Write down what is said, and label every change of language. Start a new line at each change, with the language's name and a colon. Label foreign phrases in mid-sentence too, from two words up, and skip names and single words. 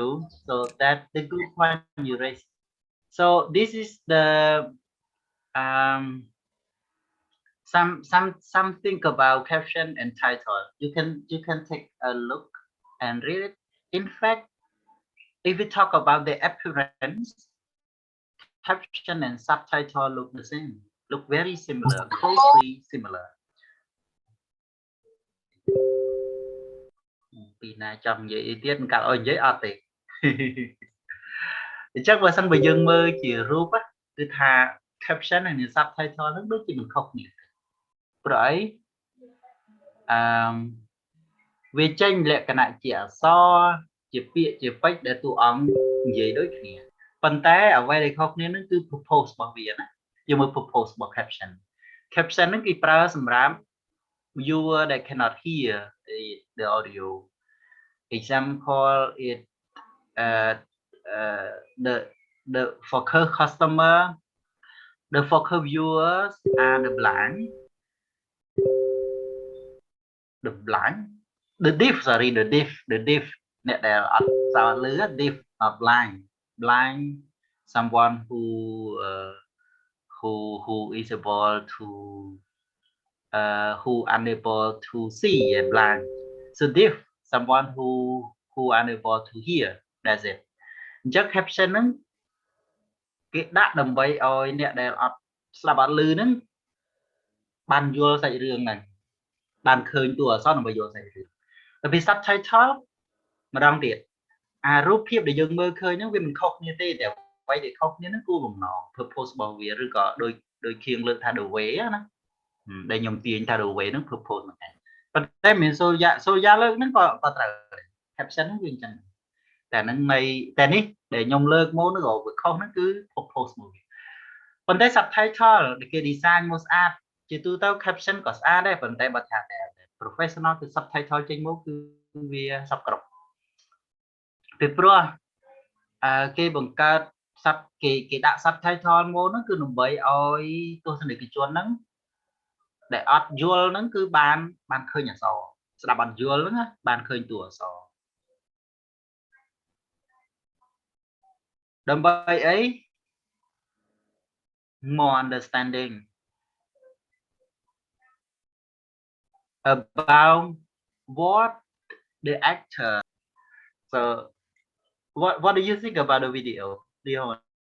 English: So that's the good point you raised. So this is the something about caption and title. You can take a look and read it. In fact, if we talk about the appearance, caption and subtitle look the same, look very similar, closely similar.
Khmer: ពីណាចង់និយាយអីទៀតមិនកាត់ឲ្យនិយាយអត់ទេ អញ្ចឹងបើសិនបើយើងមើលជារូបគឺថា caption និង subtitle ហ្នឹងដូចជាមិនខុសគ្នាព្រោះអី វាចេញលក្ខណៈជាអក្សរជាពាក្យជាពេចន៍ដែលតួអង្គនិយាយដូចគ្នាប៉ុន្តែអ្វីដែលខុសគ្នាហ្នឹងគឺ purpose របស់វាណាយើងមើល purpose របស់ caption ហ្នឹងគេប្រើសម្រាប់
English: viewer that cannot hear the audio. Example it the focus customer, the focus viewers are the blind, the deaf, sorry, the deaf
Khmer: អ្នកដែលអត់សោតឮ
English: deaf not blind someone who is able to who unable to see and blind. So deaf, someone who unable to hear. That's it.
Khmer: អញ្ចឹង caption ហ្នឹងគេដាក់ដើម្បីឲ្យអ្នកដែលអត់ស្ដាប់អត់ឮហ្នឹងបានយល់សាច់រឿងហ្នឹងបានឃើញតួអក្សរដើម្បីយល់សាច់រឿងតែពី subtitle ម្ដងទៀតអារូបភាពដែលយើងមើលឃើញហ្នឹងវាមិនខុស គ្នាទេតែអ្វីដែលខុសគ្នាហ្នឹងគោលបំណង purpose របស់វាឬក៏ដូចខៀងលើកថា
English: the way
Khmer: ណាដែលខ្ញុំទាញថា
English: the way
Khmer: ហ្នឹង purpose ហ្នឹងឯង ប៉ុន្តែមានសូរយ៉ាលើកហ្នឹងក៏ត្រូវ caption ហ្នឹងវាអញ្ចឹងតែហ្នឹងនៃតែនេះដែលខ្ញុំលើកមកហ្នឹងក៏វាខុសហ្នឹង គឺ purpose មួយវាប៉ុន្តែ subtitle ដែលគេ design មកស្អាតជាទូទៅ caption ក៏ស្អាតដែរ ប៉ុន្តែបើថាតែ professional គឺ subtitle ចេញមកគឺវាសពគ្រប់ពី ព្រោះគេបង្កើតគេដាក់ subtitle មកហ្នឹងគឺដើម្បីឲ្យទស្សនិកជនហ្នឹងដែលអត់យល់ហ្នឹងគឺបានឃើញអក្សរស្ដាប់អត់យល់ហ្នឹងបានឃើញតួអក្សរដើម្បីអី
English: more understanding about what the actor. So what do you think about the video, Leon?